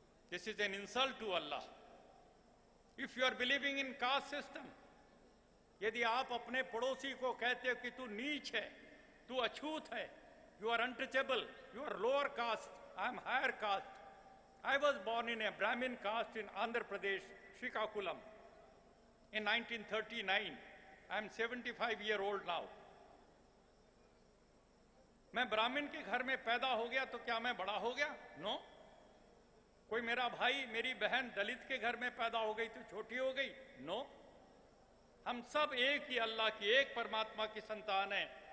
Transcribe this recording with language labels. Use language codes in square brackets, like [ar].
[en] This is an insult to Allah. If you are believing in caste system, [hi] यदि आप अपने पड़ोसी को कहते हो कि तू नीच है, तू अछूत है, [en] You are untouchable, you are lower caste, I am higher caste. I was born in a Brahmin caste in Andhra Pradesh, Srikakulam, in 1939. I am 75 years old now. [hi] मैं ब्राह्मण के घर में पैदा हो गया तो क्या मैं बड़ा हो गया? नो। कोई मेरा भाई, मेरी बहन दलित के घर में पैदा हो गई तो छोटी हो गई? नो। हम सब एक ही अल्लाह की, एक परमात्मा की संतान हैं।